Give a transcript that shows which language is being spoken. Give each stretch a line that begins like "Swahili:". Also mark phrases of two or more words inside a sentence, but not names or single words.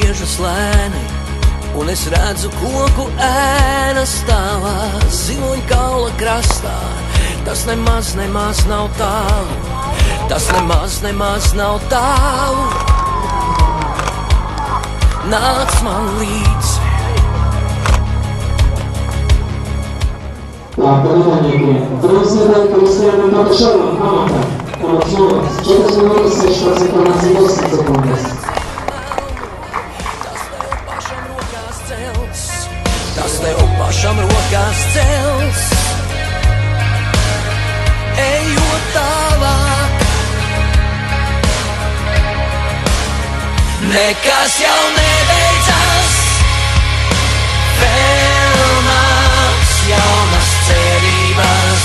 Latvian: skrietas lēni, un es redzu koku ēnas tavā ziloņkaula krastā. Tas nemaz nav tālu, tas nemaz nav tālu. Nāc man līdzi.
Russian: Так, понимание. Трансляция Кристиана Маташова, Хамата, Хаматьева, 4 минуты 16 секунд.
Latvian: Tas tev pašam rokās cels, ejot tālāk. Nekas jau nebeidzas, vēl nāks jaunas cerības.